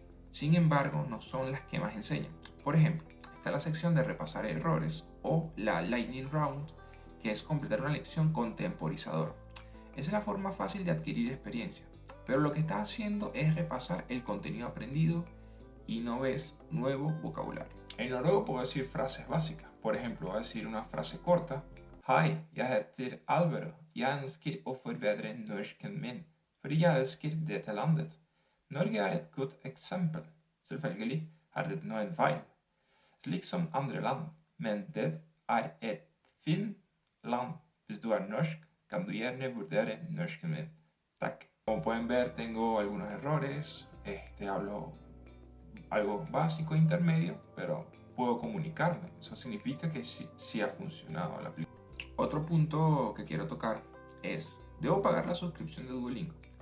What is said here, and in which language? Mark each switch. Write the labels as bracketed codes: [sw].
[es] Sin embargo, no son las que más enseñan. Por ejemplo, está la sección de repasar errores o la Lightning Round, que es completar una lección con temporizador. Esa es la forma fácil de adquirir experiencia, pero lo que estás haciendo es repasar el contenido aprendido y no ves nuevo vocabulario. En noruego puedo decir frases básicas. Por ejemplo, voy a decir una frase corta. [no] Hei, jeg heter Alvaro. Jeg ønsker å forbedre norsken min, fordi jeg elsker dette landet. Norge er et godt eksempel. Selvfølgelig er det noen feil, slik som andre land, men det er et fint land. Hvis du er norsk, kan du gjerne vurdere norsken min. Takk. [es] Como pueden ver, tengo algunos errores. Hablo algo básico e intermedio, pero puedo comunicarme. Eso significa que sí ha funcionado la aplicación. Otro punto que quiero tocar es, ¿debo pagar la suscripción de Duolingo?